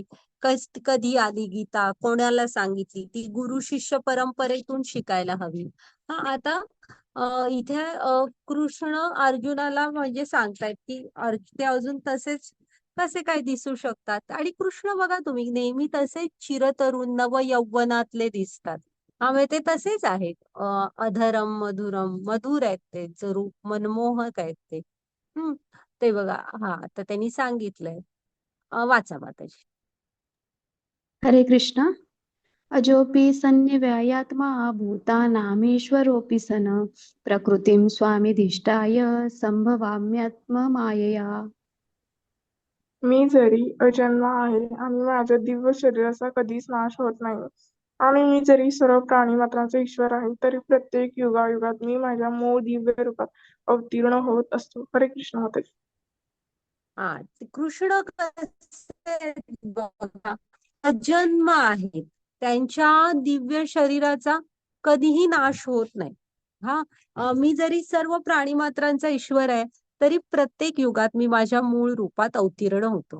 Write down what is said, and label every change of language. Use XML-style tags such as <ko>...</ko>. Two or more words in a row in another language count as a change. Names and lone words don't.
<mr>कधी आली गीता, कोणाला सांगितली, ती गुरु शिष्य परंपरेतून शिकायला हवी. आता इथे कृष्ण अर्जुनाला म्हणजे सांगतायत की ते अजून तसेच कसे काय दिसू शकतात. आणि कृष्ण बघा तुम्ही नेहमी तसेच चिरतरुण नव यौवनातले दिसतात. म्हणजे ते तसेच आहेत.</mr> <sa>अधरम मधुरम</sa> <mr>मधुर आहेत ते जरूर मनमोहक आहेत ते. ते बघा. तर त्यांनी सांगितलंय. वाचा माताजी. हरे कृष्ण.</mr> <sa>अजोपि सन्निव्ययात्मा भूतानामीश्वरोऽपि सन् प्रकृतिं स्वामिधिष्ठाय संभवाम्यात्ममायया.</sa> <mr>मी जरी अजन्मा आहे आणि माझ्या दिव्य शरीराचा कधीच नाश होत नाही आणि मी जरी सर्व प्राणी मात्रांचा ईश्वर आहे तरी प्रत्येक युगायुगात मी माझ्या मूळ दिव्य रूपात अवतीर्ण होत असतो. हरे कृष्ण माताजी. कृष्ण कसे बघा अजन्म आहेत. त्यांच्या दिव्य शरीराचा कधीही नाश होत नाही. मी जरी सर्व प्राणी मात्रांचा ईश्वर आहे तरी प्रत्येक युगात मी माझ्या मूळ रूपात अवतीर्ण होतो.</mr>